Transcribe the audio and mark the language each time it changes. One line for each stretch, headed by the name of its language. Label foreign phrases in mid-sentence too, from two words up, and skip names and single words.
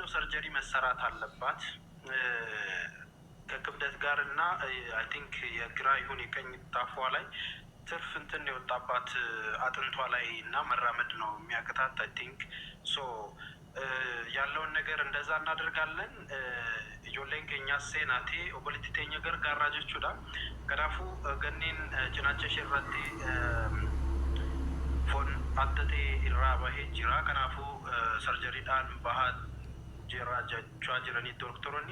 Amharic: ሰርጀሪ መሰራት አለባት ከክብደት ጋር እና
English: I think
Amharic: የግራ ይሁን የቀኝ ታፏ ላይ ትርፍ እንትን የወጣባት አጥንቷ ላይ እና መራመድ ነው የሚያቅታት።
English: I think
Amharic: ያለውን ነገር እንደዛ እናደርጋለን።
Oromo: ijoolleen keenyaas seenaati obboleettii teenya gargaaraa jechuudha. Kanaafuu ganneen cinaacha ishee irratti foon adda ta'e irraa bahee jira. Kanaafuu sarjariidhaan bahaa jira jechaa jiranii doktoroonni.